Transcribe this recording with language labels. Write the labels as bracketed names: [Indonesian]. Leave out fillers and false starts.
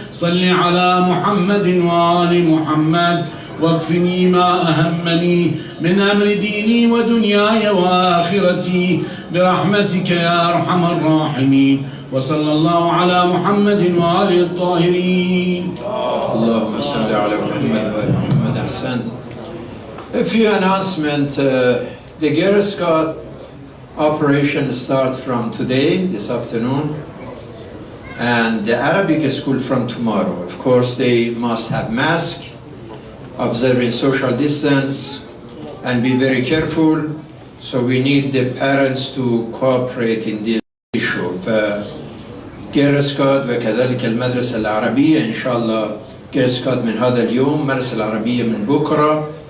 [Arabic] صل على محمد وآل محمد واكفني ما أهمني من أمر ديني ودنياي وآخرتي برحمتك يا أرحم الراحمين. وصلى الله على محمد وآله الطاهرين. اللهم صل على محمد وآل محمد. [English] أحسنت. A few announcements. The Girl Scout operation starts from today, this afternoon, and the Arabic school from tomorrow. Of course, they must have masks, observing social distance, and be very careful. So we need the parents to cooperate in this issue. [Arabic] Girl Scout وكذلك المدرسة العربية إن شاء الله. Girl Scout من هذا اليوم، المدرسة العربية من بكرة.